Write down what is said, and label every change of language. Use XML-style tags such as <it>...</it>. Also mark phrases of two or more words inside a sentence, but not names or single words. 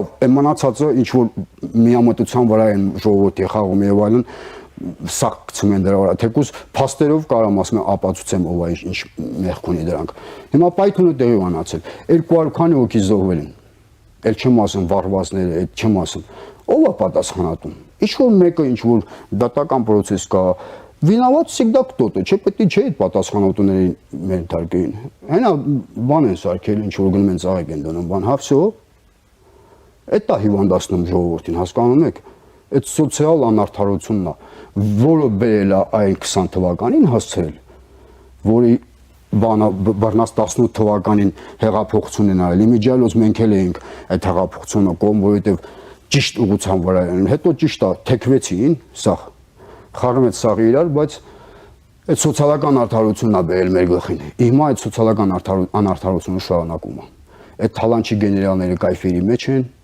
<hy>մնացածը ինչ որ միամտության վրա են ժողովրդի խաղում եւ այլն, սա գցում են դրա վրա, թեկուզ փաստերով կարամ ասում եմ ապացուցեմ ով է ինչ մեղք ունի դրանք։ Հիմա պայթունը տեղի ունեցել, 200 քանի հոգի զոհվել են։ Էլ չեմ ասում վառվածները, այդ չեմ ասում։ Ով է պատասխանատուն։ Ինչ որ մեկը ինչ որ դատական process կա,</hy> <ru>виноват всегда кто-то,</ru> <hy>չէ՞ պետք չէ այդ պատասխանատուներին մեր թարգեին։ Հենա բան են սարքել, ինչ որ գնում են ծաղիկ են դնում, բան, հա всё։ Այդ է հիվանդացնում ժողովրդին, հասկանում եք։ Այդ սոցիալ անարդարությունն է, որը բերել է այն 20 թվականին հասցրել, որի բանը բռնած 18 թվականին հեղափոխություն են արել։ Իմիջիալոց մենք էլ էինք այդ հեղափոխությունը կողմ, որովհետև ճիշտ ուղղության վրա են։ Հետո ճիշտ է, թեքվեցին, սա խառնվեց սաղի իրար, բայց այդ սոցիալական արդարությունն է բերել մեր գլխին։ Հիմա այդ սոցիալական անարդարությունը շարունակում է։ Այդ թալանչի գեներալները կայֆերի մեջ են,</hy>